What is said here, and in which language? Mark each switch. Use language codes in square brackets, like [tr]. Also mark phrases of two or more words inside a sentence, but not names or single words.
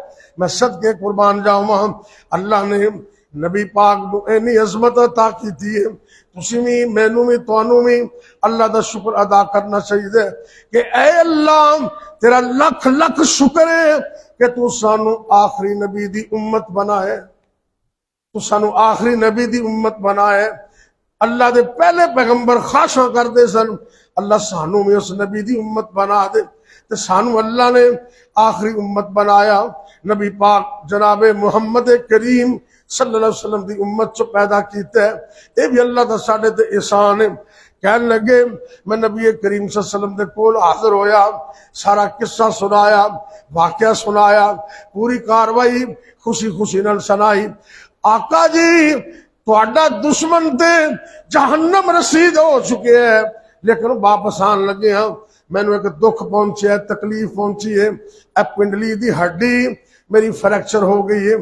[pa] ਮੈਂ ਸਦਕੇ ਕੁਰਬਾਨ ਜਾਵਾਂ, ਅੱਲਾਹ ਨੇ ਨਬੀ ਪਾਕ ਨੂੰ ਇੰਨੀ ਅਜ਼ਮਤ ਅਤਾ ਕੀ ਹੈ, ਤੁਸੀਂ ਭੀ ਮੈਨੂੰ ਭੀ ਤੁਹਾਨੂੰ ਭੀ ਅੱਲਾਹ ਕਾ ਸ਼ੁਕਰ ਅਦਾ ਕਰਨਾ ਚਾਹੀਏ ਕਿ ਐ ਅੱਲਾਹ ਤੇਰਾ ਲੱਖ ਲੱਖ ਸ਼ੁਕਰ ਹੈ ਕਿ ਤੂ ਸਾਨੂੰ ਆਖ਼ਰੀ ਨਬੀ ਦੀ ਉੱਮਤ ਬਣਾਏ, ਤੂ ਸਾਨੂੰ ਆਖ਼ਰੀ ਨਬੀ ਦੀ ਉੱਮਤ ਬਣਾਏ। ਅੱਲਾਹ ਦੇ ਪਹਿਲੇ ਪੈਗ਼ੰਬਰ ਖਾਸ਼ਾ ਕਰਤੇ ਸਨ, ਅੱਲਾਹ ਸਾਨੂੰ ਭੀ ਉਸ ਨਬੀ ਦੀ ਉੱਮਤ ਬਣਾ ਦੇ, ਤੋ ਸਾਨੂੰ ਅੱਲਾਹ ਨੇ ਆਖ਼ਰੀ ਉੱਮਤ ਬਣਾਇਆ। ਨਬੀ ਪਾਕ ਜਨਾਬੇ ਮੁਹੰਮਦ ਕਰੀਮ [ar] صلى الله عليه وسلم [pa] ਦੀ ਉੱਮਤ ਚੋ ਪੈਦਾ ਕੀਤਾ ਹੈ, ਯੇ ਭੀ ਅੱਲਾਹ ਕਾ ਸਾਡੇ ਤੇ ਅਹਿਸਾਨ ਹੈ। ਕਹਨੇ ਲਗੇ ਮੈਂ ਨਬੀ ਕਰੀਮ [ar] صلى الله عليه وسلم [pa] ਦੇ ਕੋਲ ਹਾਜ਼ਿਰ ਹੋਇਆ, ਸਾਰਾ ਕਿੱਸਾ ਸੁਣਾਇਆ, ਵਾਕਿਆ ਸੁਣਾਇਆ, ਪੂਰੀ ਕਾਰਵਾਈ ਖ਼ੁਸ਼ੀ ਖ਼ੁਸ਼ੀ ਨਾਲ ਸੁਣਾਈ। ਆਕਾ ਜੀ ਤੁਹਾਡਾ ਦੁਸ਼ਮਣ ਤੇ ਜਹੰਨਮ ਰਸੀਦ ਹੋ ਚੁੱਕੇ ਹੈਂ, ਲੇਕਿਨ ਵਾਪਸ ਆਣ ਲੱਗੇ ਹਾਂ, ਮੈਨੂੰ ਏਕ ਦੁੱਖ ਪਹੁੰਚੇ ਹੈ, ਤਕਲੀਫ਼ ਪਹੁੰਚੀ ਹੈ, ਏ ਪਿੰਡਲੀ ਦੀ ਹੱਡੀ ਮੇਰੀ ਫ਼੍ਰੈਕਚਰ ਹੋ ਗਈ ਹੈ।